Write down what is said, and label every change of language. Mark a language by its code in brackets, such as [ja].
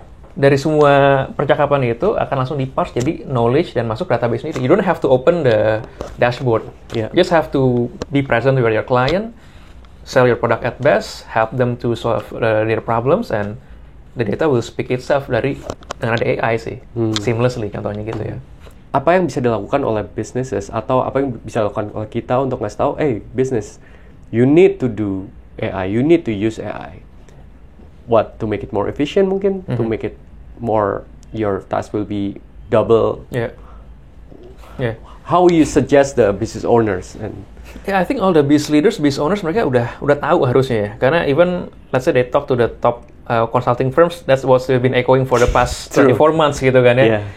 [id] Dari semua percakapan itu akan langsung di-parse jadi knowledge dan masuk database sendiri. [en] You don't have to open the dashboard. You just have to be present with your client, sell your product at best, help them to solve their problems, and the data will speak itself [id] dengan ada AI sih, [en] seamlessly [id] contohnya gitu ya. Apa yang bisa dilakukan oleh businesses atau apa yang bisa dilakukan oleh kita untuk ngasih tahu, [en] business, you need to do AI, you need to use AI. What, to make it more efficient [id] mungkin, [en] to make it more, your task will be double. Yeah. How you suggest the business owners and I think all the business owners [id] mereka udah tahu harusnya ya. Karena [en] even let's say they talk to the top consulting firms, that's what we've been echoing for the past 24 months [id] gitu kan ya.